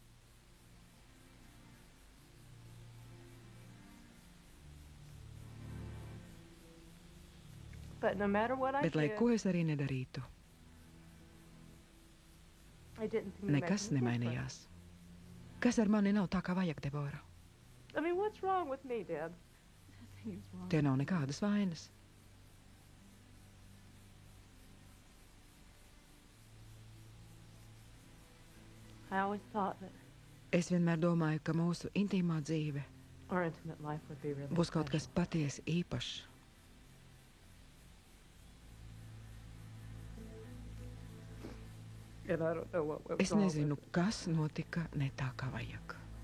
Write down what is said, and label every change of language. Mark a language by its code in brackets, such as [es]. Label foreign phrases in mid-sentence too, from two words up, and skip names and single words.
[lv] Bet lai ko es arī nedarītu, nekas nemainījās. Kas ar mani nav tā, kā vajag, Debora? Te nav nekādas vainas. [en] I always thought that [lv] Es vienmēr domāju, ka mūsu intīmā dzīve būs kaut kas patiesi īpašs. Es nezinu, kas notika ne tā, kā vajag.